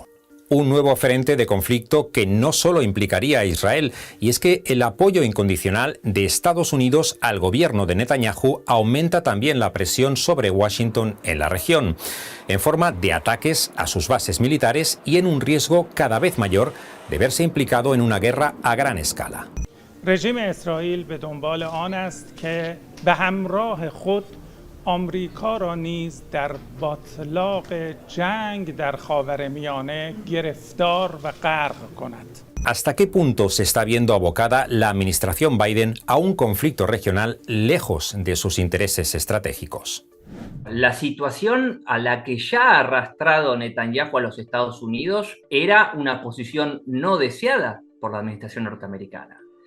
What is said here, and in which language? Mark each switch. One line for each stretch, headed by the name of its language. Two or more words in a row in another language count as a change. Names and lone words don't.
Spanish: Un nuevo frente de conflicto que no solo implicaría a Israel, y es que el apoyo incondicional de Estados Unidos al gobierno de Netanyahu aumenta también la presión sobre Washington en la región, en forma de ataques a sus bases militares y en un riesgo cada vez mayor de verse implicado en una guerra a gran escala.
Persian: رژیم اسرائیل به دنبال آن است که به همراه خود آمریکا را نیز در باطلاق جنگ در خاورمیانه گرفتار و غرق کند.
Spanish: ¿Hasta qué punto se está viendo abocada la administración Biden a un conflicto regional lejos de sus intereses estratégicos? La situación a la que ya ha arrastrado Netanyahu a los Estados Unidos era una posición no deseada por la administración norteamericana.